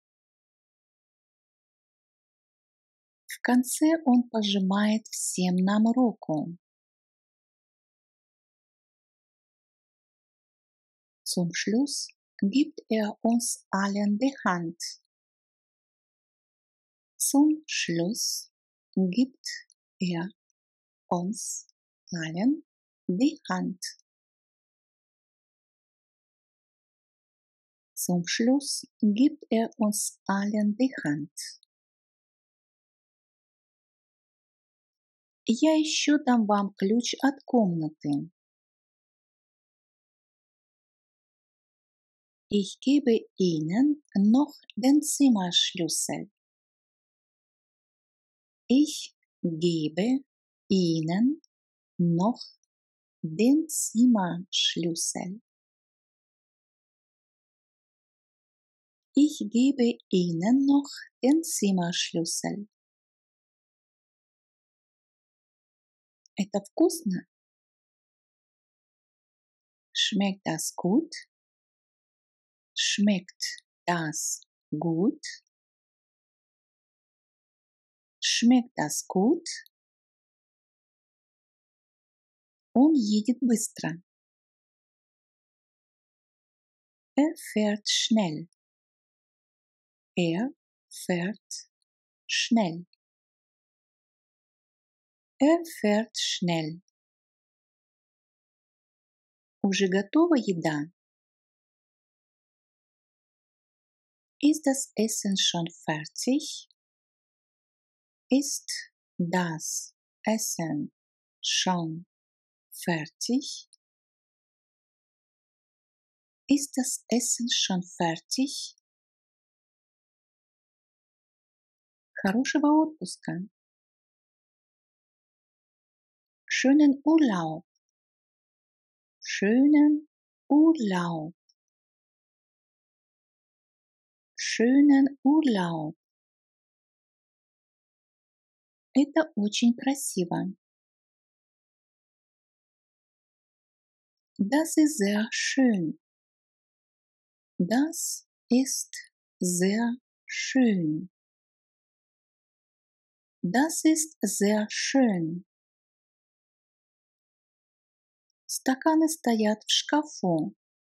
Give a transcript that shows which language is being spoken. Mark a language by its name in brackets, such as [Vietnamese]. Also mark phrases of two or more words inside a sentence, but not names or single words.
[Russian] В конце он пожимает всем нам руку. [German] Zum Schluss gibt uns allen die Hand. Zum Schluss gibt uns allen die Hand. Zum Schluss gibt uns allen die Hand. [Russian] Я еще дам вам ключ от комнаты. [German] Ich gebe Ihnen noch den Zimmerschlüssel. Ich gebe Ihnen noch den Zimmerschlüssel. Ich gebe Ihnen noch den Zimmerschlüssel. [Russian] Это вкусно? [German] Schmeckt das gut? Schmeckt das gut? Schmeckt das gut? [Russian] Он едет быстро. [German] Er fährt schnell. Er fährt schnell. Er fährt schnell. [Russian] Уже готова еда? [German] Ist das Essen schon fertig? Ist das Essen schon fertig? Ist das Essen schon fertig? [Russian] Хорошего отпуска. [German] Schönen Urlaub. Schönen Urlaub. Schönen Urlaub. [Russian] Это очень красиво. [German] Das ist sehr schön. Das ist sehr schön. Das ist sehr schön. [Russian] Стаканы стоят в шкафу.